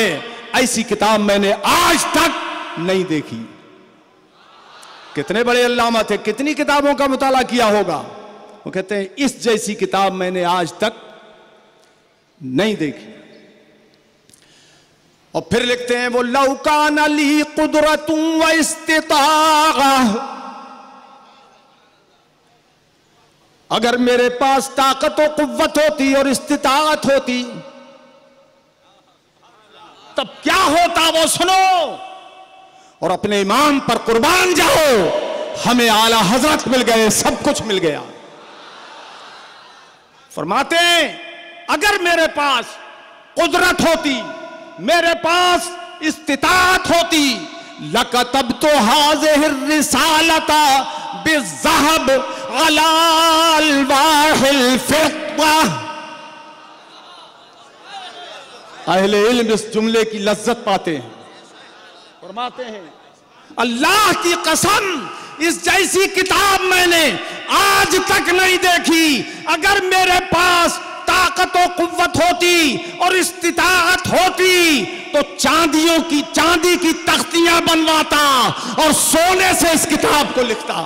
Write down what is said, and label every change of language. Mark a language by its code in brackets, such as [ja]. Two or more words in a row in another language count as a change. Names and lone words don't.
[ur] ایسی کتاب میں نے آج تک نہیں دیکھی. کتنے بڑے علامہ تھے، کتنی کتابوں کا مطالعہ کیا ہوگا. وہ کہتے ہیں اس جیسی کتاب میں نے آج تک نہیں دیکھی. اور پھر لکھتے ہیں وہ [ar] لو كان لي قدرةٌ واستطاعةٌ, [ur] اگر میرے پاس طاقت اور قوت ہوتی اور استطاعت ہوتی تب کیا ہوتا وہ سنو اور اپنے امام پر قربان جاؤ. ہمیں اعلیٰ حضرت مل گئے، سب کچھ مل گیا. فرماتے ہیں اگر میرے پاس قدرت ہوتی، میرے پاس استطاعت ہوتی, [ar] لكتبتُ هذه الرسالةَ بالذهب على ألواح الفضة. [ur] اہلِ علم اس جملے کی لذت پاتے ہیں. فرماتے ہیں اللہ کی قسم، اس جیسی کتاب میں نے آج تک نہیں دیکھی. اگر میرے پاس طاقت اور قوت ہوتی اور استطاعت ہوتی تو چاندی کی تختیاں بنواتا اور سونے سے اس کتاب کو لکھتا.